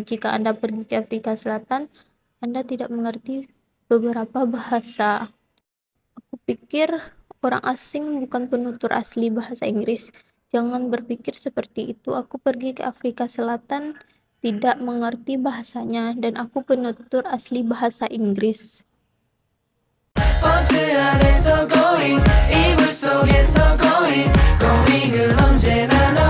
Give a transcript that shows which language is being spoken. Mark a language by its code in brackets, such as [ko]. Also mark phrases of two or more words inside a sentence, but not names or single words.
[id] Jika Anda pergi ke Afrika Selatan, Anda tidak mengerti beberapa bahasa. Aku pikir orang asing bukan penutur asli bahasa Inggris. Jangan berpikir seperti itu. Aku pergi ke Afrika Selatan, tidak mengerti bahasanya, dan aku penutur asli bahasa Inggris. [ko] 버스 안에서 going 이불 속에서 [en] going going [ko] 은 언제나